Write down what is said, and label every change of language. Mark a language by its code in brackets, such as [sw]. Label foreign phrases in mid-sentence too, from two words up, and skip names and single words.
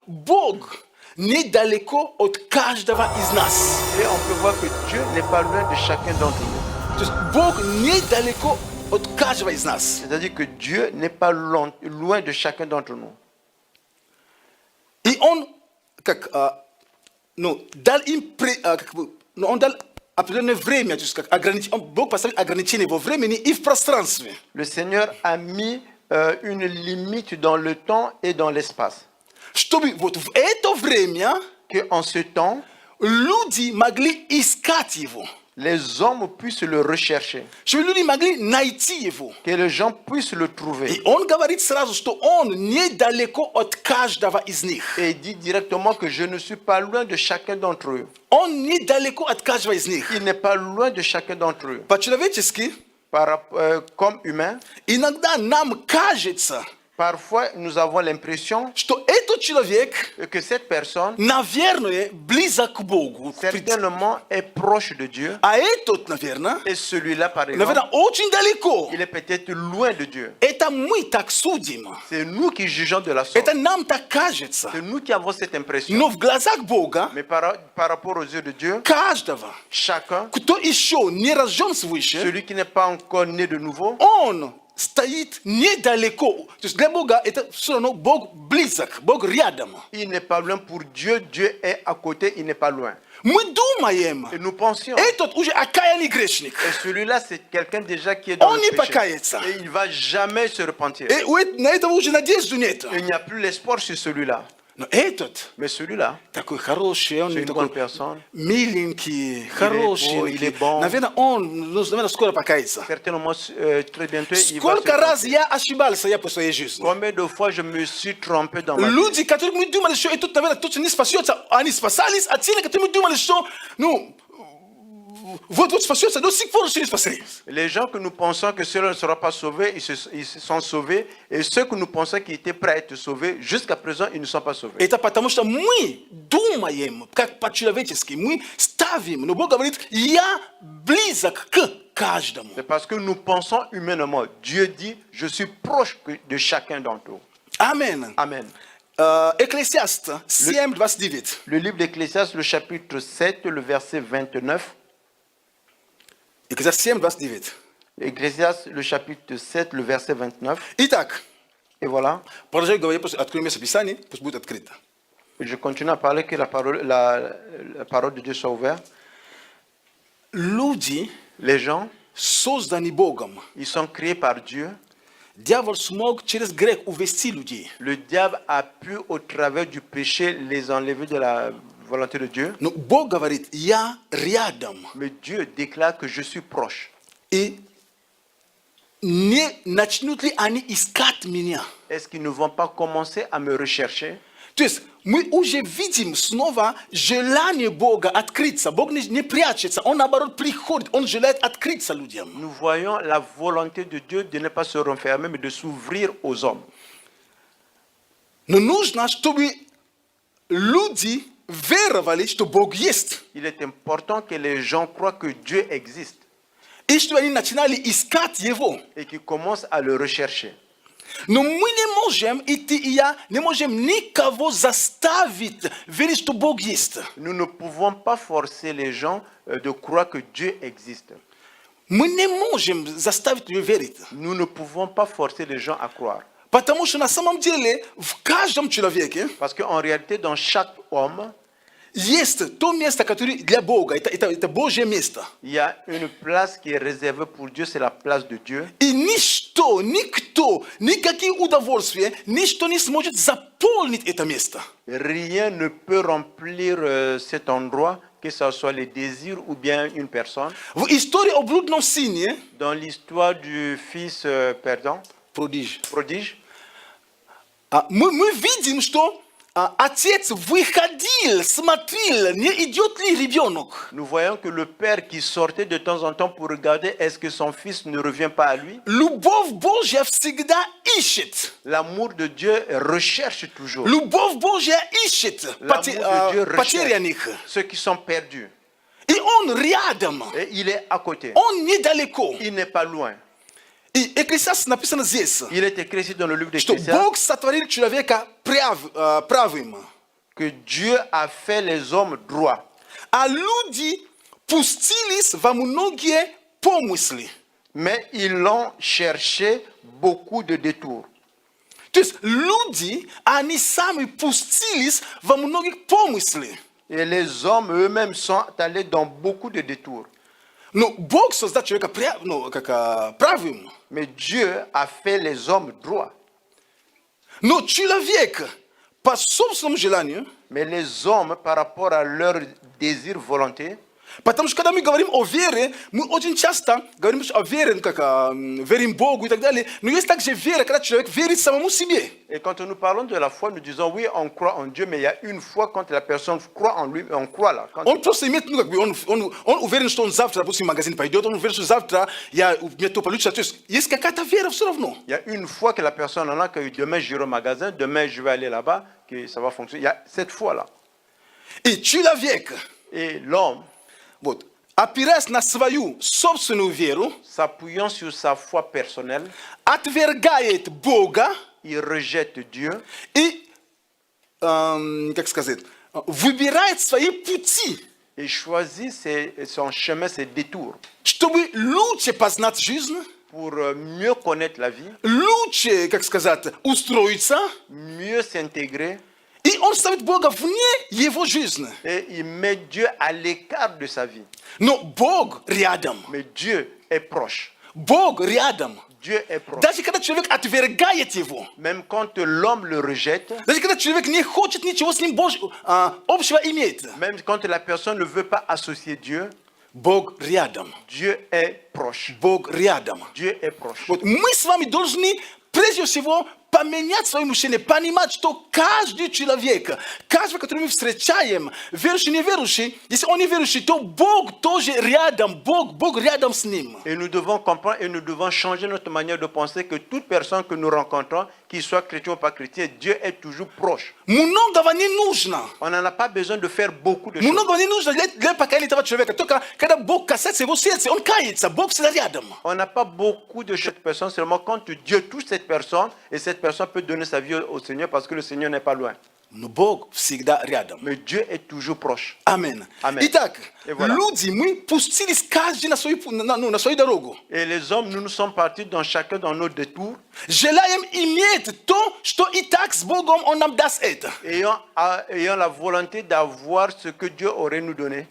[ru] Бог недалеко от каждого из нас. [fr] Et on peut voir que Dieu n'est pas loin de chacun d'entre nous. [ru] То есть Бог недалеко от каждого из нас. [fr] C'est-à-dire que Dieu n'est pas loin de chacun d'entre nous. [ru] И Он дал им Он дал определенное время, то есть Бог поставил ограничения во времени и в пространстве. [fr] Le Seigneur a mis une limite dans le temps et dans l'espace. [ru] Чтобы вот в это время [fr] Qu'en ce temps, [ru] люди могли искать Его. [fr] les hommes puissent le rechercher. [ru] Чтобы люди могли найти Его. [fr] Que les gens puissent le trouver. [ru] И Он говорит сразу, что Он недалеко от каждого из них. [fr] Et il dit directement que je ne suis pas loin de chacun d'entre eux. [ru] Он недалеко от каждого из них. [fr] Il n'est pas loin de chacun d'entre eux. [ru] По-человечески, [fr] Comme humain, [ru] иногда нам кажется, [fr] parfois nous avons l'impression [ru] что этот человек, [fr] que cette personne, [ru] наверное, близок к Богу. [fr] certainement, est proche de Dieu. [ru] А этот, наверное, [fr] Et celui-là, par exemple, [ru] наверное, очень далеко. [fr] il est peut-être loin de Dieu. [ru] Это мы так судим. [fr] C'est nous qui jugeons de la sorte. [ru] Это нам так кажется. [fr] C'est nous qui avons cette impression. [ru] Но в глазах Бога, [fr] Mais par rapport aux yeux de Dieu, [ru] каждого, [fr] chacun, [ru] кто еще не рожден свыше, [fr] celui qui n'est pas encore né de nouveau, [ru] он стоит недалеко. То есть для Бога это все равно Бог близок, Бог рядом. [fr] il n'est pas loin pour Dieu. Dieu est à côté, il n'est pas loin. [ru] Мы думаем, [fr] Et nous pensions, [ru] этот уже окаянный грешник. [fr] et celui-là, c'est quelqu'un déjà qui est dans [ru] Он [fr] le [ru] не [fr] péché. [ru] покается. [fr] Et il ne va jamais se repentir. [ru] И на этого уже надежды нет. [fr] Il n'y a plus l'espoir sur celui-là. [ru] Но этот [fr] Mais celui-là, [ru] такой хороший, он [fr] c'est une [ru] такой [fr] bonne personne. [ru] миленький, [fr] beau, [ru] хороший. [fr] il est bon. [ru] Наверное, наверное, скоро покается. [fr] Certainement, très bientôt, il va se [ru] Сколько раз [fr] repentir. [ru] я ошибался по своей жизни. [fr] Combien de fois je me suis trompé dans ma vie? [ru] Люди, которые мы думали, что этот, наверное, точно не спасется, они спасались, а те, которые мы думали, что, вот спасется, до сих пор еще не спаслись. [fr] Les gens que nous pensons que ceux-là ne seront pas sauvés, ils se sont sauvés. Et ceux que nous pensons qu'ils étaient prêts à être sauvés, jusqu'à présent, ils ne sont pas sauvés. [ru] Это потому что мы думаем, как по-человечески, мы ставим, но Бог говорит, я близок к каждому. [fr] C'est parce que nous pensons humainement. Dieu dit, je suis proche de chacun d'entre eux. Amen. Amen. Ecclésiaste 7, 29. Le livre d'Ecclésiaste, le chapitre 7, le verset 29. Ecclésiaste 7, 29. Ecclésiaste, le chapitre 7, le verset 29. [ru] Итак, [fr] Et voilà. [ru] продолжаю говорить, просто открою место Писания, пусть будет открыто. [fr] Je continue à parler que la parole de Dieu soit ouverte. [ru] Люди [fr] Les gens, [ru] созданы Богом. [fr] ils sont créés par Dieu. [ru] Дьявол смог через грех увести людей. [fr] Le diable a pu, au travers du péché, les enlever de la volonté de Dieu. [ru] Но Бог говорит, я рядом. [fr] Mais Dieu déclare que je suis proche. [ru] И не начнут ли они искать меня? [fr] Est-ce qu'ils ne vont pas commencer à me rechercher? [ru] То есть мы уже видим снова желание Бога открыться. Бог не прячется, Он наоборот приходит, Он желает открыться людям. [fr] Nous voyons la volonté de Dieu de ne pas se renfermer, mais de s'ouvrir aux hommes. [ru] Но нужно, чтобы люди веровали, что Бог есть. [fr] Il est important que les gens croient que Dieu existe [ru] И чтобы они начинали искать Его. [fr] et qu'ils commencent à le rechercher. [ru] Но мы не можем идти, и я не можем никого заставить верить, что Бог есть. [fr] Nous ne pouvons pas forcer les gens de croire que Dieu existe. [ru] Мы не можем заставить ее верить. [fr] Nous ne pouvons pas forcer les gens à croire. [ru] Потому что на самом деле в каждом человеке [fr] Parce qu'en réalité, dans chaque homme, [ru] есть то место, которое для Бога. Это Божье место. [fr] il y a une place qui est réservée pour Dieu, c'est la place de Dieu. [ru] И ничто, никто, никакие удовольствия, ничто не сможет заполнить это место. [fr] Rien ne peut remplir cet endroit, que ce soit les désirs ou bien une personne. [ru] В истории о блудном сыне, [fr] Dans l'histoire du fils perdant, prodige, [ru] мы видим, что отец выходил, смотрел, не идет ли ребенок. [fr] nous voyons que le père qui sortait de temps en temps pour regarder est-ce que son fils ne revient pas à lui. [ru] Любовь Божья всегда ищет. [fr] L'amour de Dieu recherche toujours. [ru] Любовь Божья ищет [fr] L'amour de Dieu [ru] потерянных. [fr] recherche ceux qui sont perdus. [ru] И он рядом. [fr] Et il est à côté. [ru] Он недалеко. [fr] Il n'est pas loin. [ru] И Экклесиаст написано здесь, [fr] Il est écrit ici dans le livre [ru] что [fr] d'Ecclésiaste [ru] Бог сотворил человека правым. [fr] que Dieu a fait les hommes droits. [ru] А люди пустились во многие помыслы. [fr] Mais ils l'ont cherché beaucoup de détours. [ru] То есть люди, они сами пустились во многие помыслы. [fr] Et les hommes eux-mêmes sont allés dans beaucoup de détours. [ru] Но, Бог создал человека правым. [fr] Mais Dieu a fait les hommes droits. [ru] Но человек по собственному желанию, [fr] Mais les hommes, par rapport à leur désir, volonté, [ru] потому что когда мы говорим о вере, мы очень часто говорим о вере, верим Богу и так далее, но есть также вера, когда человек верит самому себе. [fr] et quand nous parlons de la foi, nous disons oui, on croit en Dieu, mais il y a une foi quand la personne croit en lui, on croit là. Quand [ru] Он просто имеет, он уверен, что он завтра, допустим, в магазин пойдет, он уверен, что завтра мне то получится. То есть есть какая-то вера все равно. [fr] il y a une foi que la personne en a, que demain j'irai au magasin, demain je vais aller là-bas, que ça va fonctionner. Il y a cette foi-là. [ru] И человек, [fr] Et l'homme, [ru] вот, опираясь на свою собственную веру, [fr] s'appuyant sur sa foi personnelle, [ru] отвергает Бога [fr] il rejette Dieu [ru] и, как сказать, выбирает свои пути, [fr] et choisit son chemin, ses détours, [ru] чтобы лучше познать жизнь, [fr] pour mieux connaître la vie, [ru] лучше, как сказать, устроиться, [fr] mieux s'intégrer, [ru] и он ставит Бога вне его жизни. [fr] et il met Dieu à l'écart de sa vie. [ru] Но Бог рядом. [fr] Mais Dieu est proche. [ru] Бог рядом. [fr] Dieu est proche. [ru] Даже когда человек отвергает его, [fr] Même quand l'homme le rejette, [ru] даже когда человек не хочет ничего с ним общего иметь, [fr] même quand la personne ne veut pas associer Dieu, [ru] Бог рядом. [fr] Dieu est proche. [ru] Бог рядом. [fr] Dieu est proche. [ru] Вот мы с вами должны прежде всего поменять свое мышление, понимать, что каждый человек, каждый, который мы встречаем, верующий, неверующий, если он неверующий, то Бог тоже рядом, Бог рядом с ним. [fr] Et nous devons comprendre et nous devons changer notre manière de penser que toute personne que nous rencontrons, qu'il soit chrétien ou pas chrétien, Dieu est toujours proche. [ru] Многого не нужно. [fr] On n'en a pas besoin de faire beaucoup de choses. [ru] Многого не нужно для покаяния этого человека. Только когда Бог касается его сердца, он кается, Бог всегда рядом. [fr] On n'a pas beaucoup de choses de personne, seulement quand Dieu touche cette personne, et cette personne peut donner sa vie au Seigneur parce que le Seigneur n'est pas loin. [ru] Но Бог всегда рядом. [fr] Mais Dieu est toujours proche. [ru] Аминь. [fr] Amen. [ru] Итак, [fr] Et voilà. [ru] люди, мы пустились каждый на свою дорогу. [fr] Et les hommes, nous sommes partis dans chacun dans nos détours, [ru] Желаем иметь то, что и так с Богом Он нам даст это. [fr] ayant la volonté d'avoir ce que Dieu aurait nous donné.